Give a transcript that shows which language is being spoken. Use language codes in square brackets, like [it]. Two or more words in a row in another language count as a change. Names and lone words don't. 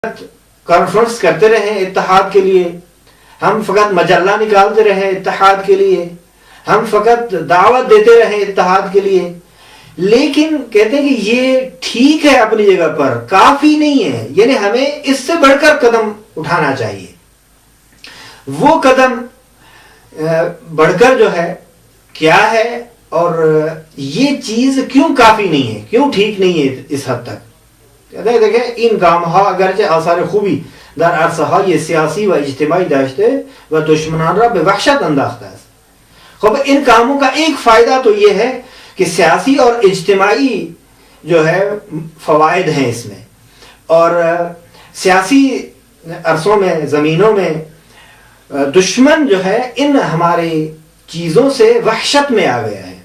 [ur] کانفرنس کرتے رہیں اتحاد کے لیے، ہم فقط مجلہ نکالتے رہیں اتحاد کے لیے، ہم فقط دعوت دیتے رہیں اتحاد کے لیے، لیکن کہتے ہیں کہ یہ ٹھیک ہے اپنی جگہ پر، کافی نہیں ہے، یعنی ہمیں اس سے بڑھ کر قدم اٹھانا چاہیے۔ وہ قدم بڑھ کر جو ہے کیا ہے، اور یہ چیز کیوں کافی نہیں ہے، کیوں ٹھیک نہیں ہے اس حد تک؟ کہتے ہیں دیکھیں [fa] این کامها اگرچہ آثار خوبی در عرصه‌های سیاسی و اجتماعی داشته و دشمنان را به وحشت انداخته است۔ [ur] خب ان کاموں کا ایک فائدہ تو یہ ہے کہ سیاسی اور اجتماعی جو ہے فوائد ہیں اس میں، اور سیاسی عرصوں میں، زمینوں میں دشمن جو ہے ان ہماری چیزوں سے وحشت میں آ گیا ہے،